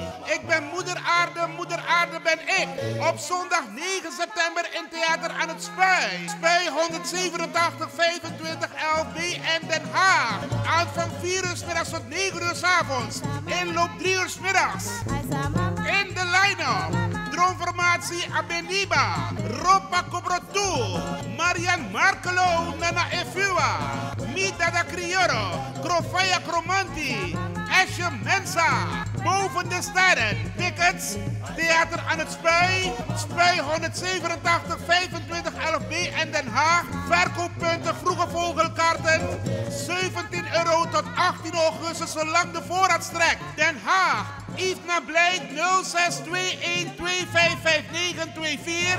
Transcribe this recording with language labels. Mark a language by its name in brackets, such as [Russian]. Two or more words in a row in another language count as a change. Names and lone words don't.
[Dutch] Ik ben Moeder Aarde ben ik. Op zondag 9 september in Theater aan het Spui. Spui 187 25 11B in Den Haag. Aanvang 4 uur 's middags tot 9 uur 's avonds. Inloop 3 uur 's middags. In de line-up. Droomformatie Abeniba, Ropa Cobrotu, Marian Markelo, Nana Efua, Mida da Crioro, Crofaya Cromanti, Asje Mensa, Boven de Sterren. Tickets, Theater aan het Spui, Spui 187 25 11B in Den Haag. Verkooppunten Vroege Vogelkaarten, €17 tot 18 augustus zolang de voorraad strekt. Den Haag. Yves Nablij 0621255924.